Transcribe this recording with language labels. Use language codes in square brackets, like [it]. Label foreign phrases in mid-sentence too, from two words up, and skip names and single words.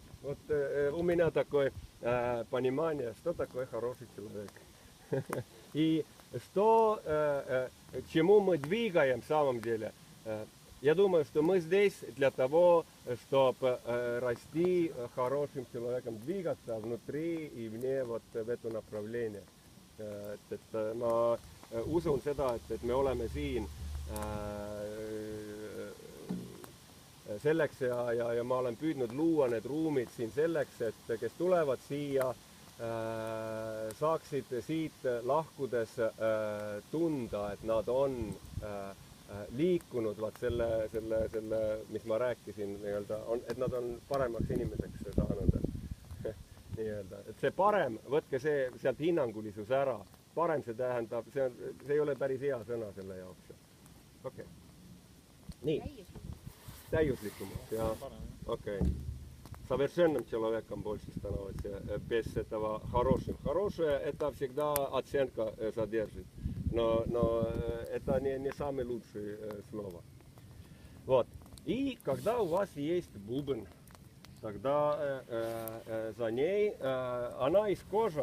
[ru] Вот у меня такое понимание, что такое хороший человек. И что, к чему мы двигаем в самом деле. Я думаю, что мы здесь для того, чтобы расти хорошим человеком, двигаться внутри и вне вот в это направление. [et] Ma usun seda, et me oleme siin selleks ja ma olen püüdnud luua need ruumid siin selleks, et kes tulevad siia, saaksid siit lahkudes tunda, et nad on liikunud selle, mis ma rääkisin, et nad on paremaks inimeseks saanud. Et see parem, võtke see sealt hinnangulisus ära. Parem see tähendab, see ei ole päris hea sõna selle jaoks. Okei. Nii. täiuslikumaks. Ja, [ru] окей. Совершенным человеком больше становится без этого хорошим. Хорошее это всегда оценка содержит, но это не самое лучшее слово. Вот. И когда у вас есть бубен, тогда за ней она из кожи.